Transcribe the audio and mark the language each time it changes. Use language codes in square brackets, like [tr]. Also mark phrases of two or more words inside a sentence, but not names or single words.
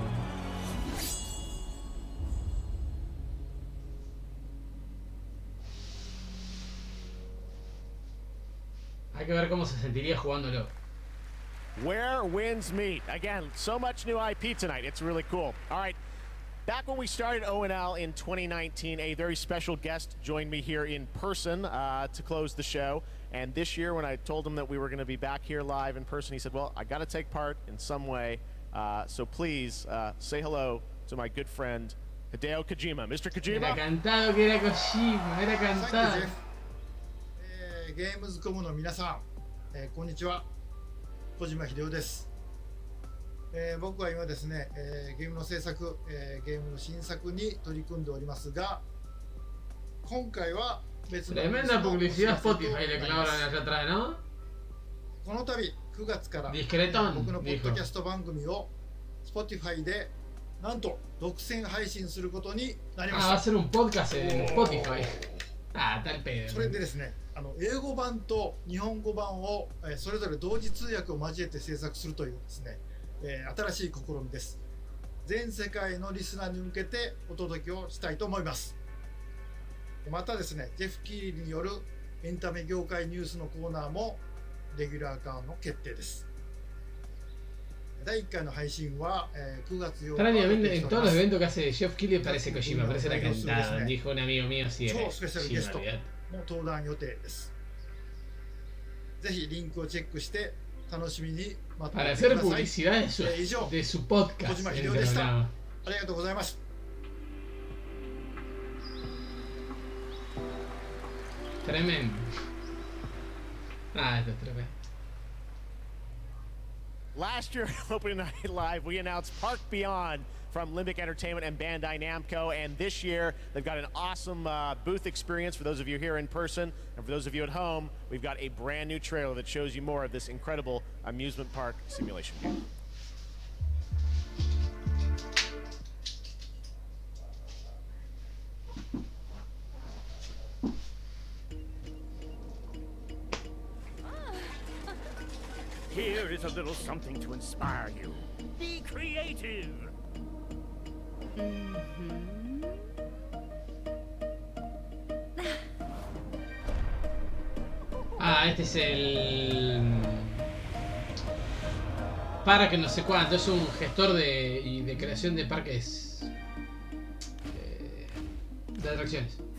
[es] hay que ver cómo se sentiría jugándolo. [en] Where winds meet. Again, so much new IP tonight. It's really cool. All right. Back when we started ONL in 2019, a very special guest joined me here in person to close the show. And this year, when I told him that we were going to be back here live in person, he said, well, I got to take part in some way. So please say hello to my good friend, Hideo Kojima. Mr. Kojima? [es] Era cantado que era Kojima, era cantado. [ja] GamesCom の皆さん、こんにちは。小島秀夫です。僕は今ですね、ゲームの制作、ゲームの新作に取り組んでおりますが、今回は別の [es] Tremenda publicidad Spotify le clavaron allá atrás, ¿no? [ja] この度9月から僕のポッドキャスト番組を Spotify でなんと独占配信することになりました。 [es] va a ser un podcast en Spotify. Tal pedo. [ja] それでですね、英語版と日本語版をそれぞれ同時通訳を交えて制作するというですね、新しい試みです。全世界のリスナーに向けてお届けをしたいと思います。またですね、ジェフ・キーリによるエンタメ業界ニュースのコーナーもレギュラー化の決定です。第1回の配信は9月8日。 [es] En todos los eventos que hace Jeff Keighley parece Kojima, parece la cantada. Dijo un amigo mío si era [ja] 超スペシャルゲストも登壇予定です。ぜひリンクをチェックして楽しみに待っていてください。以上、小島秀夫でした。ありがとうございます。 [es] Tremendo. Esto es tremendo. [en] Last year, opening night live, we announced Park Beyond from Limbic Entertainment and Bandai Namco, and this year they've got an awesome booth experience for those of you here in person, and for those of you at home, we've got a brand new trailer that shows you more of this incredible amusement park simulation game. Here is a little something to inspire you. Be creative. [es] Este es el parque no sé cuánto, es un gestor de creación de parques de atracciones.